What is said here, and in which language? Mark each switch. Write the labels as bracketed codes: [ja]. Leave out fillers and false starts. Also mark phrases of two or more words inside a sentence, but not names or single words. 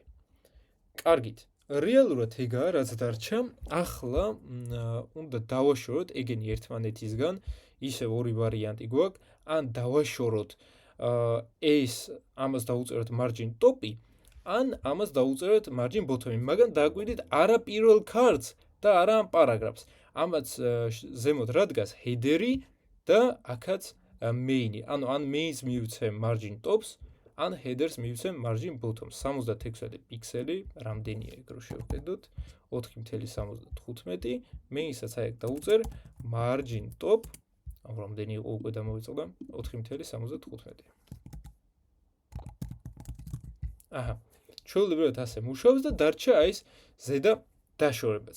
[ka] კარგით. რეალურად ეგაა, რაც დარჩა. ახლა უნდა დავაშოროთ ეგენი ერთმანეთისგან, ისევ ორი ვარიანტი გვაქვს, ან დავაშოროთ ეს ამას დავუწეროთ [en] margin top-ი, [ka] ან ამას დავუწეროთ [en] margin bottom-ი, [ka] მაგრამ დააკვირდით არა პირველ card-ს და არა ამ პარაგრაფს. ამაც ზემოთ რა დგას header-ი და აქაც main-ი. ანუ ან main-ს მივცემ [en] margin top-ს, [ka] ან headers მივცემ [en] margin bottom [ka] 66 პიქსელი, რამდენია ეგ რო შევხედოთ 4.75 main-საც აი აქ დავუწერ [en] margin top, [ka] ამ რამდენი იყო უკვე დამოვიწყდა 4.75. აჰა, ჩვეულებრივად ასე მუშაობს და დარჩა აი ეს ზედა დაშორებაც.